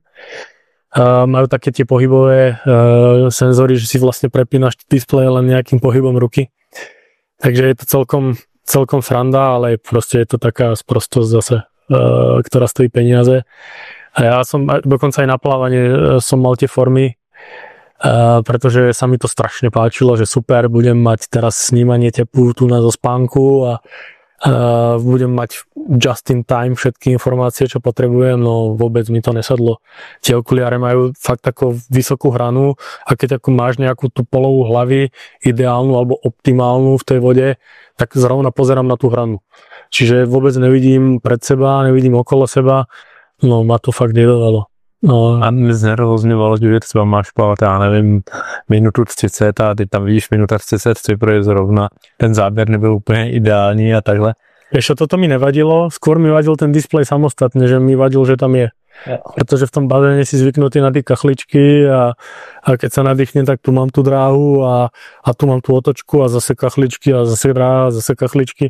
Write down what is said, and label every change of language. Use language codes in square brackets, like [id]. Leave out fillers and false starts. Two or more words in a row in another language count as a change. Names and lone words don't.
[sk] Majú také tie pohybové senzory, že si vlastne prepínaš displej len nejakým pohybom ruky, takže je to celkom sranda, ale proste je to taká sprostosť zase, ktorá stojí peniaze. A ja som dokonca aj na plávanie som mal tie formy, pretože sa mi to strašne páčilo, že super, budem mať teraz snímanie tepu tu na zo spánku a budem mať [en] just in time [sk] všetky informácie, čo potrebujem, no vôbec mi to nesadlo. Tie okuliare majú fakt takú vysokú hranu a keď ako máš nejakú tú polohu hlavy ideálnu alebo optimálnu v tej vode, tak zrovna pozerám na tú hranu. Čiže vôbec nevidím pred seba, nevidím okolo seba, no ma to fakt nedávalo. No. [cs] A mě znervozňovalo, že třeba máš plavat, já nevím, minutu 30 a ty tam vidíš minuta 30, protože zrovna ten záběr nebyl úplně ideální a takhle. [sk] Ešte toto mi nevadilo, skôr mi vadil ten displej samostatne, že mi vadil, že tam je. Ja. Pretože v tom bazéne si zvyknutý na tie kachličky a keď sa nadýchne, tak tu mám tú dráhu a tu mám tú otočku a zase kachličky a zase dráha a zase kachličky.